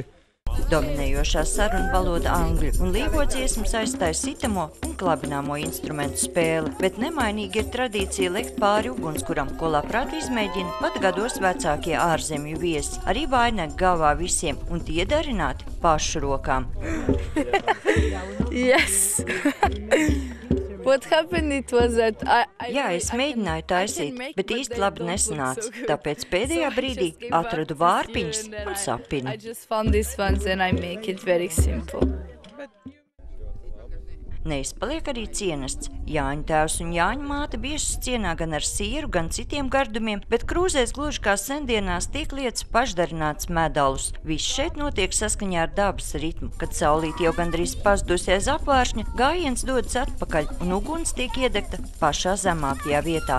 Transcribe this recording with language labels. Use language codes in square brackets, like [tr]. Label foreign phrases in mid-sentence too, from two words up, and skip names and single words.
[lv] Dominējošā saruna valoda angļu un līgo dziesmas aizstāja sitamo un klabināmo instrumentu spēli, bet nemainīgi ir tradīcija likt pāri ugunskuram, ko labprāt izmēģina pat gados vecākie ārzemju viesi. Arī vainagu galvā visiem, un tie darināti pašu rokām. [en] Yes! What happened, it was that [lv] Jā, es mēģināju taisīt, bet īsti labi nesanāca, tāpēc pēdējā brīdī atradu vārpiņas un sapini. [en] I just found these ones and I make it very simple. [lv] Neizpaliek arī cienests. Jāņa tēvs un Jāņa māte biežas cienā gan ar sieru, gan citiem gardumiem, bet krūzēs gluži kā sendienās tiek lietas pašdarināts medalus. Viss šeit notiek saskaņā ar dabas ritmu. Kad saulīte jau gandrīz pazudusies apvāršņa, gājiens dodas atpakaļ un uguns tiek iedegta pašā zemākajā vietā.